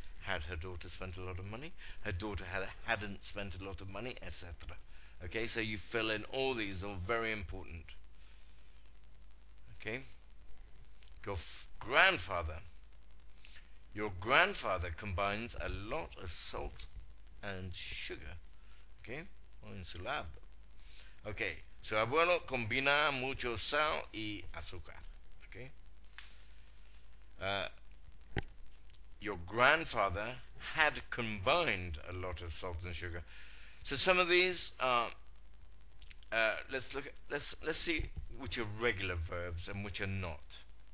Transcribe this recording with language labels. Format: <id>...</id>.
<en>Had her daughter spent a lot of money? Her daughter hadn't spent a lot of money, etc. Okay, so you fill in all these, all very important. Okay? Your grandfather. Your grandfather combines a lot of salt and sugar. Okay,</en> <es>o ensalada. Okay, su abuelo combina mucho sal y azúcar.</es> <en>Okay, uh, your grandfather had combined a lot of salt and sugar. So some of these are. Let's look. Let's see which are regular verbs and which are not.</en>